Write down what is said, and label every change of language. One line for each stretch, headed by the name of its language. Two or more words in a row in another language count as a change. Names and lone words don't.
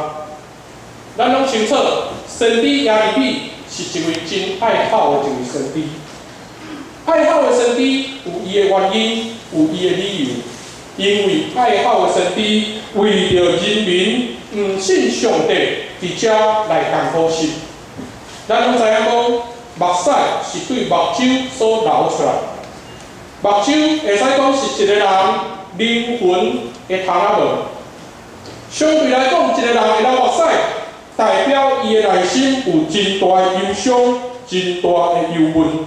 Min Nan Chinese: 咱拢清楚，先知耶利米是一位真爱考的一位先知。爱好的先知有伊的原因，有伊的理由。因为爱好的先知为着人民唔信上帝，伫遮来艰苦心。咱拢知影讲，目屎是对目睭所流出来。目睭会使讲是一个人灵魂的窗仔门。相对来讲，一个人会流目屎，代表伊的内心有真大的忧伤，真大的忧闷。